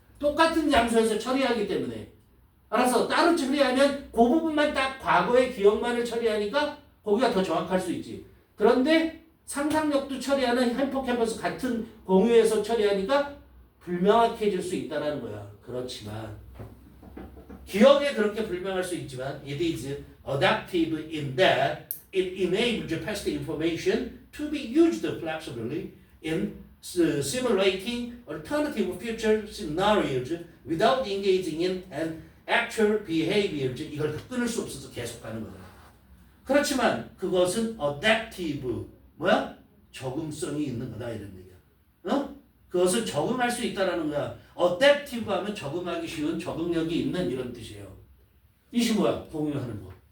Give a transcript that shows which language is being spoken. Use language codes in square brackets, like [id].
[ko] 똑같은 장소에서 처리하기 때문에. 알아서 따로 처리하면 그 부분만 딱 과거의 기억만을 처리하니까 거기가 더 정확할 수 있지. 그런데 상상력도 처리하는 히포캠퍼스 같은 공유에서 처리하니까 불명확해질 수 있다는 거야. 그렇지만 기억에 그렇게 불명할 수 있지만 [en] it is adaptive in that it enables past information to be used flexibly in simulating alternative future scenarios without engaging in an actual behavior. [ko] 이걸 끊을 수 없어서 계속 가는 거야. 그렇지만 그것은 adaptive 뭐야? 적응성이 있는 거다 이런 얘기야. 그것을 적응할 수 있다라는 거야. adaptive 하면 적응하기 쉬운 적응력이 있는 이런 뜻이에요. 이시 뭐야? 공유하는 거.